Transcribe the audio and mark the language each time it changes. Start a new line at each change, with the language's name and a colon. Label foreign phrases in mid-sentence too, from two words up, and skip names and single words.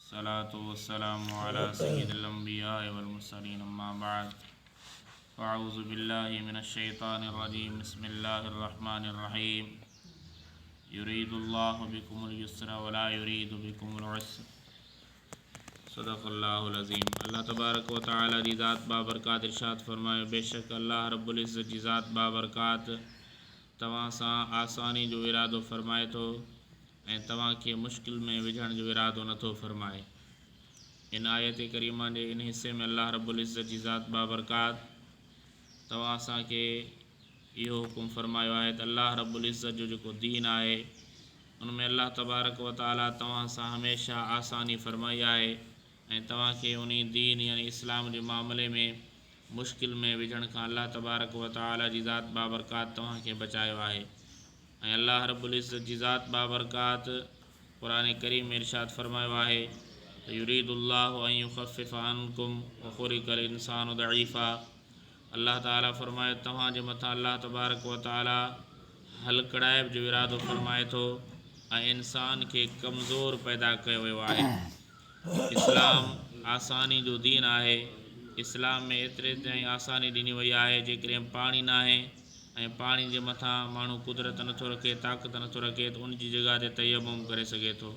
Arabic: الصلاة والسلام على سيد الأنبياء والمرسلين أما بعد فأعوذ بالله من الشيطان الرجيم بسم الله الرحمن الرحيم يريد الله بكم اليسر ولا يريد بكم العسر صدق الله العظيم.
Sindhi: अल्लाह तबारक व तआला जी ज़ात बाबरकात इरशाद फरमायो, बेशक अल्लाह रब्बुल इज़्ज़त जी ज़ात बाबरकात तव्हां सां आसानी जो इरादो फ़रमाए थो ऐं तव्हांखे मुश्किल में विझण जो इरादो नथो फ़रमाए। इन आयत करीमा जे इन हिस्से में अल्लाह रब्बुल इज़्ज़त जी ज़ात बाबरकात तव्हां असांखे इहो हुकुम फ़रमायो आहे त अल्लाह रब्बुल इज़्ज़त जो जेको दीन आहे उनमें अल्लाह तबारक व तआला तव्हां सां हमेशह आसानी फ़रमाई आहे ऐं तव्हांखे उन दीन यानी इस्लाम जे मामले में मुश्किल में विझण खां अल्लाह तबारक व तआला जी ज़ात बाबरकात तव्हांखे बचायो आहे। ऐं अल्लाह रब्बुल इज़्ज़त जी ज़ात बाबरकात क़ुरान करीम में इरशाद फ़रमायो आहे त
Arabic: يريد الله أن يخفف عنكم وخلق الإنسان ضعيفا.
Sindhi: अल्लाह ताला फ़रमायो तव्हांजे मथां अल्लाह तबारक व तआला हलकड़ाइब जो इरादो फ़रमाए थो ऐं इंसान खे कमज़ोर पैदा कयो वियो आहे। इस्लाम आसानी जो दीन आहे। इस्लाम में एतिरे ताईं आसानी ॾिनी वई आहे जेकॾहिं पाणी न आहे ऐं पाणी जे मथां माण्हू कुदरत नथो रखे, ताक़त नथो रखे त उन जी जॻह ते तयम्मुम करे सघे थो।